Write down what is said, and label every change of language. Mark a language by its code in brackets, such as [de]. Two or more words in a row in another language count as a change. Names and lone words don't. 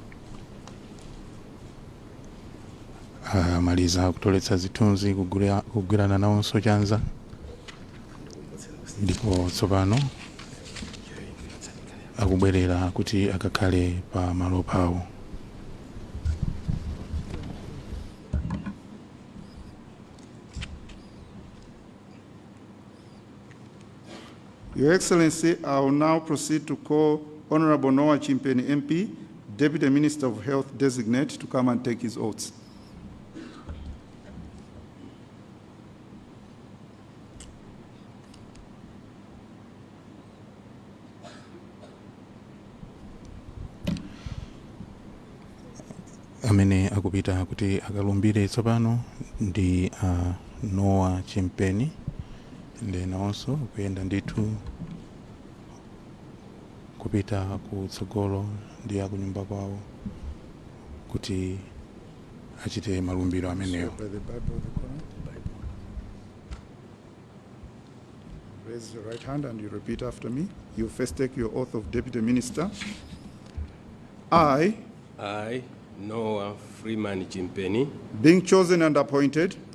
[ny] Amaliza kutoletsa zithunzi kugwirana nawonso chanza, ndipo tsopano akubwerera kuti akakhale pa malo pawo. [en] Your Excellency, I will now proceed to call Honorable Noah Chimp MP, Deputy Minister of Health Designate, to come and take his oaths. [ny] Amene akupita kuti akalumbire tsopano ndi Noah Chimp, ndi nawonso kuyenda ndithu kupita kutsogolo ndi akunyumba kwawo kuti achite malumbiro amenewo. [en] By the Bible of the Quran. Raise your right hand and you repeat after me. You first take your oath of Deputy Minister. I, Noah Freeman Chimpeni, being chosen and appointed